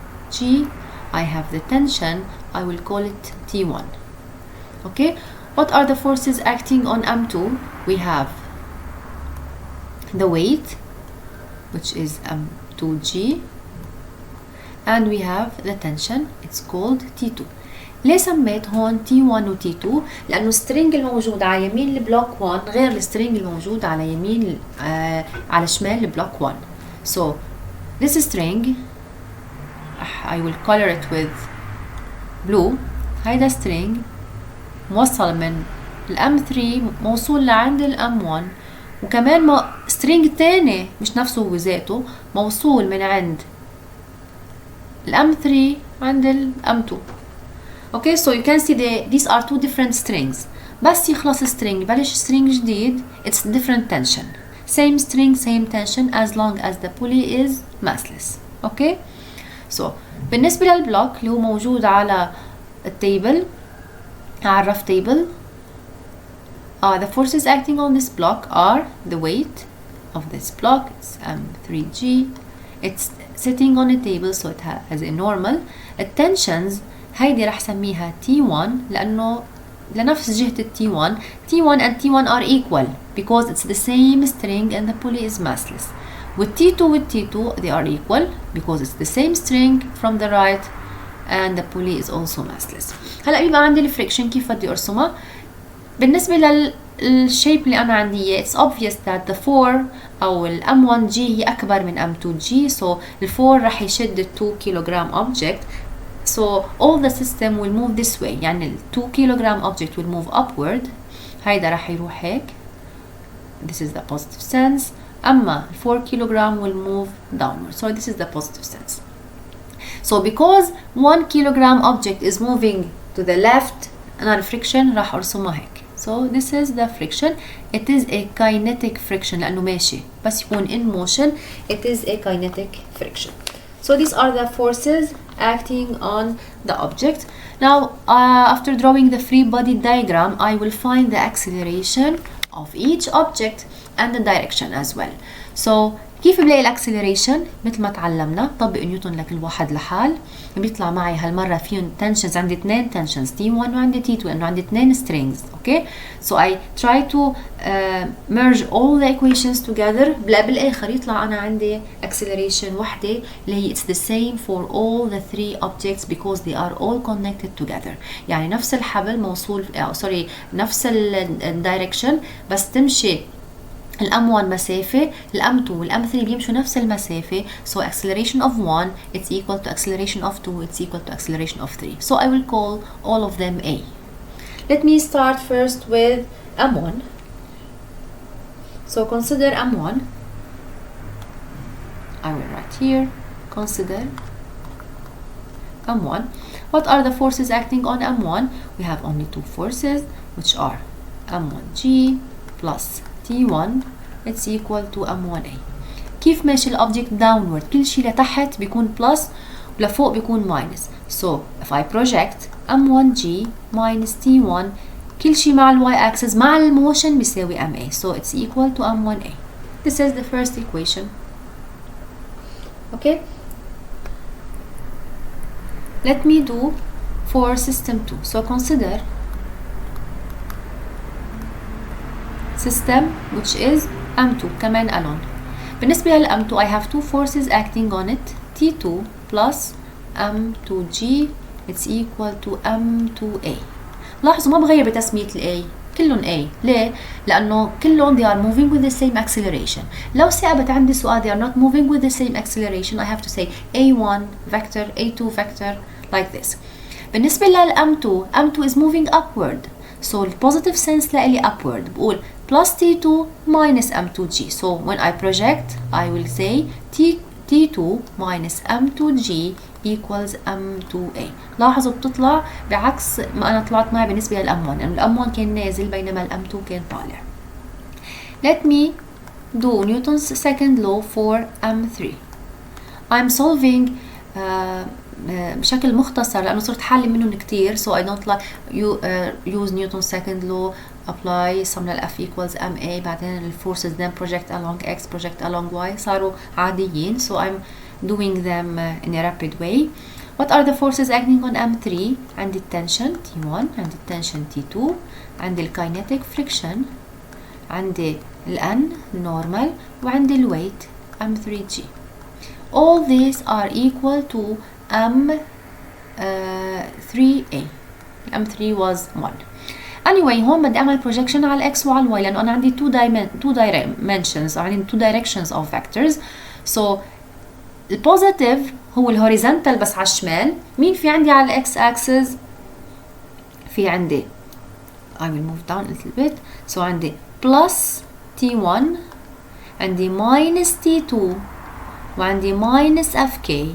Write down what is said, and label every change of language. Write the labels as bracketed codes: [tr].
[en] G, I have the tension, I will call it T1. Okay, what are the forces acting on M2? We have the weight, which is M2G, and we have the tension, it's called T2. [ar] ليه سميت هون T1 و T2؟ لأنه السترينج الموجود على يمين البلوك 1 غير السترينج الموجود على يمين على شمال البلوك 1. [en] So this string I will color it with blue. [ar] هيدا string موصل من الM3 موصول لعند الM1 وكمان string تاني مش نفسه هو ذاته موصول من عند الM3 عند الM2. [en] Okay, so you can see these are two different strings. [ar] بس يخلص string بلش string جديد, [en] it's different tension. Same string, same tension as long as the pulley is massless. Okay? So, [ar] بالنسبة للبلوك اللي هو موجود على التيبل على الرف [en] table, the forces acting on this block are the weight of this block, it's M3G, it's sitting on a table so it has a normal. [ar] التنشنز هيدي رح سميها T1 لأنه لنفس جهة T1. [en] T1 and T1 are equal because it's the same string and the pulley is massless. With T2 they are equal because it's the same string from the right and the pulley is also massless. [ar] هلا بيبقى عندي الفريكشن كيف بدي ارسمها. بالنسبة للشيب اللي أنا عندي إياه [en] it's obvious that the 4 [ar] أو ال M1G هي أكبر من [en] M2G, so [ar] ال 4 رح يشد ال [en] 2 kilogram object, so all the system will move this way. يعني ال 2 kilogram object will move upward. [ar] هيدا رح يروح هيك. [en] This is the positive sense. أما 4 kilogram will move downward. So this is the positive sense. So because 1 kilogram object is moving to the left, [ar] أنا friction راح أرسمها هيك. [en] So this is the friction. It is a kinetic friction [ar] لأنه ماشي. بس يكون [en] in motion, it is a kinetic friction. So these are the forces acting on the object. Now, after drawing the free body diagram, I will find the acceleration of each object and the direction as well. [ar] So كيف بلاقي الاكسلريشن؟ مثل ما تعلمنا طبق نيوتن لكل واحد لحال. بيطلع معي هالمره فيهم تنشنز. عندي اثنين تنشنز T1 وعندي T2 لانه عندي اثنين strings. [en] Okay, so I try to merge all the equations together. [ar] بالاخر يطلع انا عندي [en] acceleration [ar] وحده اللي هي [en] it's the same for all the three objects because they are all connected together. [ar] يعني نفس الحبل موصول نفس الدايركشن بس تمشي الM1 مسافة، الM2 والM3 بيمشوا نفس المسافة. [en] So acceleration of 1 it's equal to acceleration of 2 it's equal to acceleration of 3. So I will call all of them A. Let me start first with M1. So consider M1. I will write here. Consider M1. What are the forces acting on M1? We have only two forces which are M1G plus T1 it's equal to M1A. [ar] كيف ماشي الأوبجكت downward؟ كل شيء لتحت بيكون plus ولفوق بيكون minus. [en] So if I project M1G minus T1 [ar] كل شيء مع الY axis مع الموشن بيساوي MA. [en] So it's equal to M1A. This is the first equation. Okay. Let me do for system 2. So consider system which is M2 كمان alone. بالنسبة لل M2 I have two forces acting on it, T2 plus M2G it's equal to M2A. [ar] لاحظوا ما بغير بتسمية ال A، كلهم A. ليه؟ لأنه كلهم [en] they are moving with the same acceleration. [ar] لو ثابت عندي سؤال [en] they are not moving with the same acceleration I have to say A1 vector, A2 vector like this. بالنسبة لل M2, M2 is moving upward. So the positive sense لإلي upward. بقول plus T2 minus M2G. So when I project I will say T2 minus M2G equals M2A. [ar] لاحظوا بتطلع بعكس ما أنا طلعت معي بالنسبة للM1 لأن الM1 كان نازل بينما الM2 كان طالع. [en] Let me do Newton's second law for M3. I'm solving [ar] بشكل مختصر لأنه صرت حالي منهم كتير [en] so I don't like use Newton's second law apply [ar] سمنا ال [en] F equals MA بعدين ال forces then project along X project along Y [ar] صاروا عاديين [en] so I'm doing them in a rapid way. What are the forces acting on M3? [ar] عندي التنشن T1 عندي التنشن T2 عندي الكاينيتيك friction عندي ال N normal وعندي ال weight M3G. [en] All these are equal to M3A. M3 was 1. Anyway [ar] هون بدي أعمل [en] projection على X وعلى Y لأنه أنا عندي two dimensions عندي two directions of vectors. [ar] So البوزيتيف هو الهوريزونتال بس على الشمال. مين في عندي على الإكس axis؟ في عندي [en] I will move down a little bit. [ar] So عندي plus T1 عندي minus T2 وعندي minus FK.